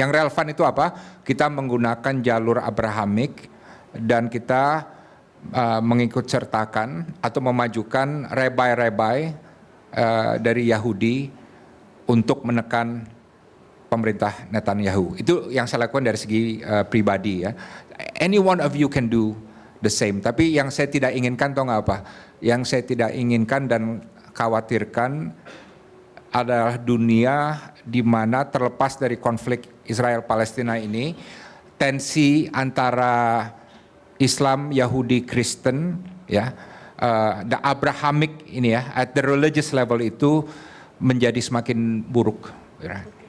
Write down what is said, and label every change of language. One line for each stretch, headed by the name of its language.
Indonesian: Yang relevan itu apa? Kita menggunakan jalur Abrahamic dan kita mengikut sertakan atau memajukan rabbi-rabbi dari Yahudi untuk menekan pemerintah Netanyahu. Itu yang saya lakukan dari segi pribadi ya.
English: Any one of you can do the same.
Indonesian: Tapi yang saya tidak inginkan tahu nggak apa? Yang saya tidak inginkan dan khawatirkan adalah dunia di mana terlepas dari konflik Israel-Palestina ini, tensi antara Islam, Yahudi, Kristen, ya, the Abrahamic ini ya,
English: at the religious level
Indonesian: itu menjadi semakin buruk. Ya.